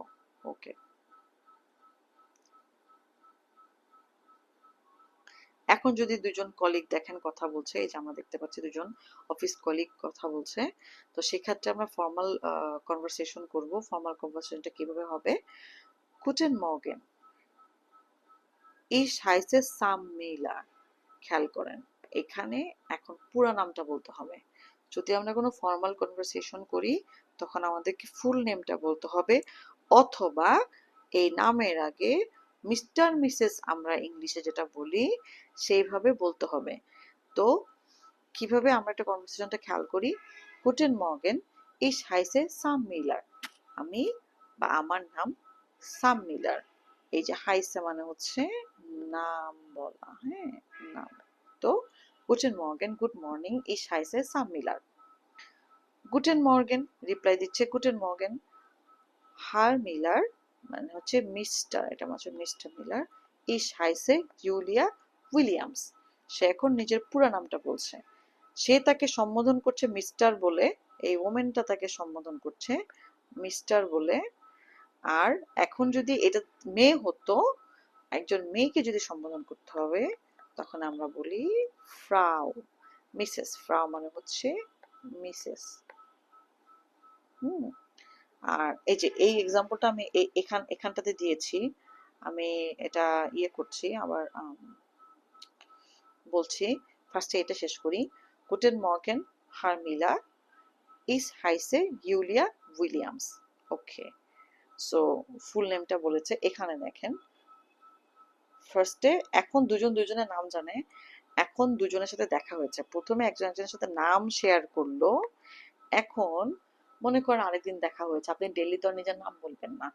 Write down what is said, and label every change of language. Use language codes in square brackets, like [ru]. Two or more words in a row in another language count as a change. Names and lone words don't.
[bn] ওকে, এখন যদি দুজন কলিগ দেখেন কথা বলছে, এই যে আমরা দেখতে পাচ্ছি দুজন [en] office colleague [bn] কথা বলছে, তো সেক্ষেত্রে আমরা [en] formal conversation [bn] করব। ফর্মাল কনভারসেশনটা কিভাবে হবে, [de] guten Morgen, ich heiße সাম মিলার। [bn] খেয়াল করেন এখানে এখন পুরো নামটা বলতে হবে। যদি আমরা কোনো [en] formal conversation [bn] করি তখন আমাদেরকে ফুল নেমটা বলতে হবে, অথবা এই নামের আগে মিস্টার মিসেস আমরা ইংলিশে যেটা বলি সেইভাবে বলতে হবে। তো কিভাবে আমরা একটা কনভারসেশনটা খেয়াল করি, [de] guten Morgen, ich heiße [bn] সাম মিলার, আমি বা আমার নাম সাম মিলার। এই যে হাইসে মানে হচ্ছে নাম বলা, হ্যাঁ, নাম। [de] তো guten Morgen, [en] good morning, [de] ich heiße সাম মিলার। guten Morgen [bn] রিপ্লাই দিচ্ছে [de] guten Morgen, Herr Miller [bn] মানে হচ্ছে মিস্টার, এটা হচ্ছে মিস্টার মিলার, [de] ich heiße জুলিয়া উইলিয়ামস। [bn] সে এখন নিজের পুরো নামটা বলছে। সে তাকে সম্বোধন করছে মিস্টার বলে, এই ওমেনটা তাকে সম্বোধন করছে মিস্টার বলে। আর এখন যদি এটা মেয়ে হতো, একজন মেয়েকে যদি সম্বোধন করতে হবে তখন আমরা বলি ফ্রাউ, মিসেস। ফ্রাউ মানে হচ্ছে মিসেস। আর এই যে এই এক্সাম্পলটা আমি এখানটাতে দিয়েছি, আমি এটা ইয়ে করছি আবার বলছি। ফার্স্টে এটা শেষ করি, [de] guten Morgen Herr Miller, ich heiße জুলিয়া উইলিয়ামস। [bn] ওকে, সো ফুল নেমটা বলেছে। এখানে দেখেন ফার্স্টে এখন দুজন দুজনের নাম জানে, এখন দুজনের সাথে দেখা হয়েছে। প্রথমে একজন একজনের সাথে নাম শেয়ার করলো, এখন মনে করেন আরেকদিন দেখা হয়েছে, আপনি ডেইলি তো আর নিজের নাম বলবেন না।